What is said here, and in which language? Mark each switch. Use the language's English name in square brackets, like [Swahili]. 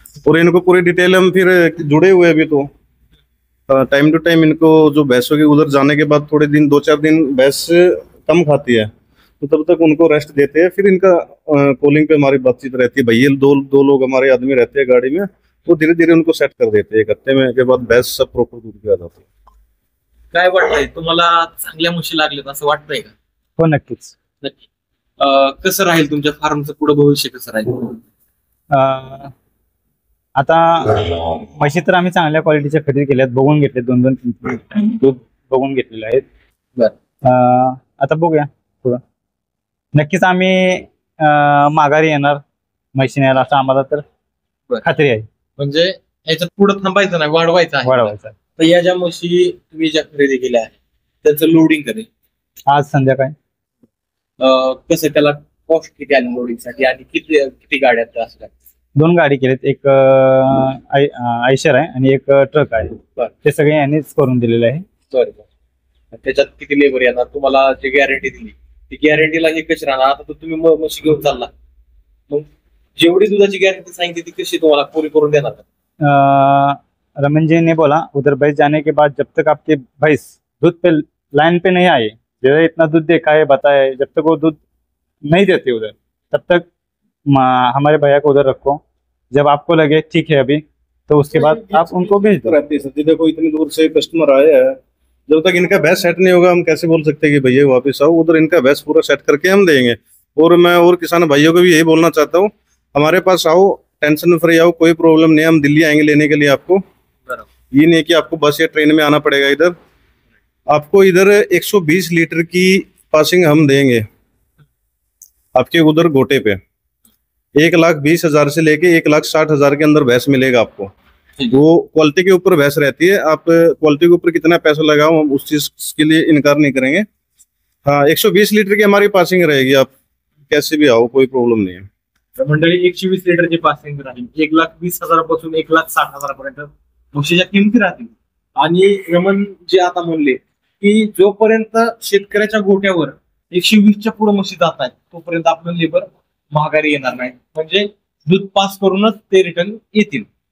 [Hindi] और इनको पूरी डिटेल हम फिर जुड़े हुए अभी तो टाइम टू टाइम इनको, जो भैंसों के उधर जाने के बाद थोड़े दिन 2-4 दिन भैंस कम खाती है तो तब तक उनको रेस्ट देते हैं। फिर इनका कॉलिंग पे हमारी बातचीत रहती है, भैया दो लोग हमारे आदमी रहते हैं गाड़ी में, वो धीरे धीरे उनको सेट कर देते हैं। एक हफ्ते में के बाद भैंस सब प्रॉपर दूध पे आ जाती है। [Marathi] काय वाटतंय तुम्हाला, चांगल्या म्हशी लागल्यात असं वाटतंय का? हो नक्कीच. नक्की. कसं राहील तुमच्या फार्मचं पुढे भविष्य, कसं राहील? अं, आता म्हशी तर आम्ही चांगल्या क्वालिटीच्या खरेदी केल्यात, बघून घेतले 2-2-3 दूध बघून घेतलेले आहेत. आता बघूया पुढं. नक्कीच आम्ही माघारी येणार म्हशी न्यायला, असं आम्हाला तर खात्री आहे. म्हणजे याच्यात पुढे थांबायचं नाही, वाढवायचं आहे. वाढवायचं. तर या ज्या म्हशी तुम्ही ज्या खरेदी केल्या आहेत त्याचं लोडिंग करेल आज संध्याकाळी. कसं, त्याला कॉस्ट किती आली लोडिंगसाठी आणि किती गाड्या असं काय? 2 गाडी केलेत, एक आयशर आहे आणि एक ट्रक आहे. ते सगळे यांनीच करून दिलेले आहे. बरं. त्याच्यात किती लेबर येणार? तुम्हाला जी गॅरंटी दिली ती गॅरंटीला हे कशी राहणार? आता तर तुम्ही म्हशी घेऊन चालला, मग जेवढी दुधाची गॅरंटी सांगितली ती कशी तुम्हाला पूरी करून देणार का? [Hindi] रमन जी ने बोला उधर भैंस जाने के बाद जब तक आपकी भैंस दूध पे लाइन पे नहीं आई, जो इतना दूध देखा है बताया है, जब तक वो दूध नहीं देते उधर तब तक हमारे भैया को उधर रखो। जब आपको लगे ठीक है अभी, तो उसके बाद आप उनको भेज दो। रहती है सर जी, देखो इतनी दूर से कस्टमर आए हैं, जब तक इनका भैंस सेट नहीं होगा हम कैसे बोल सकते हैं कि भैया वापस आओ। उधर इनका भैंस पूरा सेट करके हम देंगे। और मैं और किसान भाइयों को भी यही बोलना चाहता हूँ, हमारे पास आओ, टेंशन फ्री आओ, कोई प्रॉब्लम नहीं है। हम दिल्ली आएंगे लेने के लिए आपको। ये नहीं कि आपको बस या ट्रेन में आना पड़ेगा। इधर आपको इधर 120 लीटर की पासिंग हम देंगे आपके उधर गोटे पे। 1,20,000 से लेके 1,60,000 के अंदर भैंस मिलेगा आपको। वो क्वालिटी के ऊपर भैंस रहती है, आप क्वालिटी के ऊपर कितना पैसा लगाओ हम उस चीज के लिए इनकार नहीं करेंगे। हाँ, 120 लीटर की हमारी पासिंग रहेगी, आप कैसे भी आओ, कोई प्रॉब्लम नहीं है। [Marathi] मंडळी 120 लिटरची पासिंग राहील, 1,20,000 पासून 1,60,000 पर्यंत म्हशीच्या किमती राहतील। आणि रमण जे आता म्हणले की जोपर्यंत शेतकऱ्याच्या गोट्यावर 120च्या पुढे म्हशी जात आहेत तोपर्यंत आपलं लेबर महागारी येणार नाही, म्हणजे दूध पास करूनच ते रिटर्न येतील।